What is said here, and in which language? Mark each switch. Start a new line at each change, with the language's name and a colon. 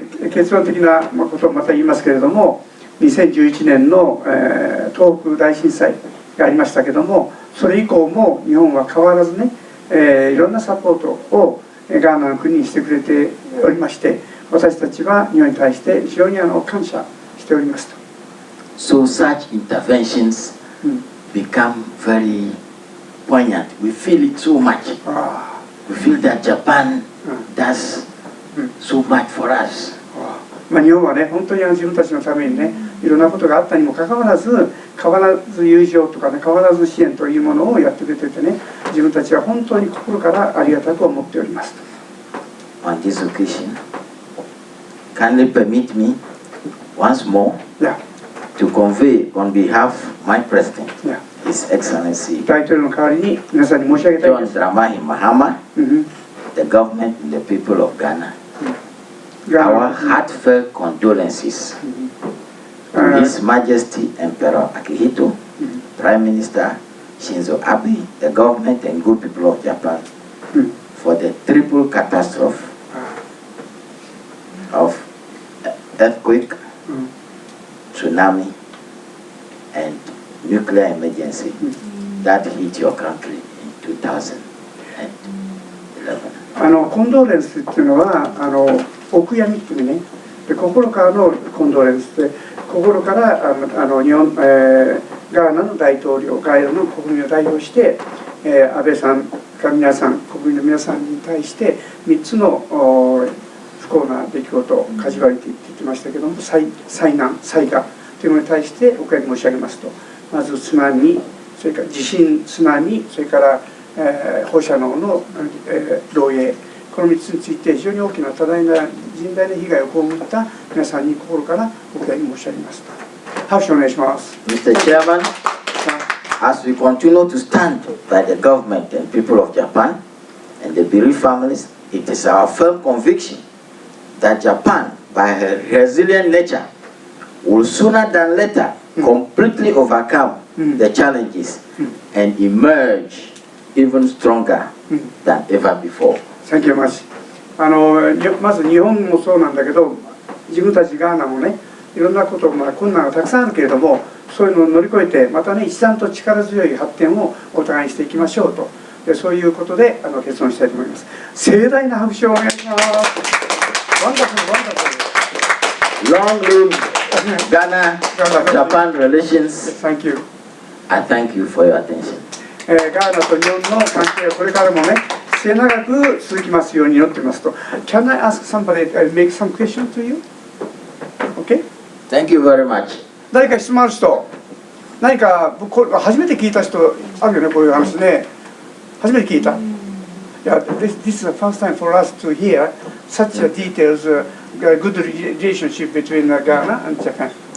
Japanese: 結論的なことをまた言いますけれども、2011年の、東北大震災がありましたけども、それ以降も日本は変わらずね、いろんなサポートをガーナの国にしてくれておりまして、私たちは日本に対して非常に感謝しておりますと。
English: So such interventions become very poignant. We feel it so much. We feel that Japan does so much for us.
Japanese: 日本はね、本当に自分たちのためにね、いろんなことがあったにもかかわらず、変わらず友情とかね、変わらず支援というものをやってくれててね、自分たちは本当に心からありがたく思っております。
English: On this occasion, kindly permit me once more to convey on behalf of my President, His Excellency John Dramani Mahama, the government and the people of Ghana, our heartfelt condolences to His Majesty Emperor Akihito, Prime Minister Shinzo Abe, the government and good people of Japan for the triple catastrophe of earthquake, tsunami, and nuclear emergency that hit your country in 2011.
Japanese: コンドーレンスっていうのはお悔やみっていうね、で心からのコンドーレンスで、心から日本、ガーナの大統領、ガーナの国民を代表して、安倍さんから皆さん、国民の皆さんに対して3つの不幸な出来事をかじわりて言ってましたけども、災難、災害というものに対してお悔やみ申し上げますと、まず津波、それから地震、津波、それから放射能の漏洩、この3つについて非常に大きな多大な甚大な被害を被った皆さんに心からお悔やみ申し上げます。拍手お願いします。
English: Mr. Chairman, as we continue to stand by the government and people of Japan and the bereaved families, it is our firm conviction that Japan, by her resilient nature, will sooner than later completely overcome the challenges and emerge even stronger than ever before. Thank you very much.
Japanese: まず日本もそうなんだけど、自分たちガーナもね、いろんなこと、困難がたくさんあるけれども、そういうのを乗り越えて、またね、一段と力強い発展をお互いにしていきましょうと、そういうことで結論したいと思います。盛大な拍手をお願いします。ワンダフル、ワンダフル。
English: Long live Ghana-Japan relations. Thank you. I thank you for your attention.
Japanese: ガーナと日本の関係はこれからもね、末永く続きますように祈っていますと。
English: Can I ask somebody to make some question to you? Okay? Thank you very much.
Japanese: 誰か質問ある人、何か初めて聞いた人あるよね、こういう話ね。初めて聞いた。
English: Yeah, this is the first time for us to hear such a details, good relationship between Ghana and Japan.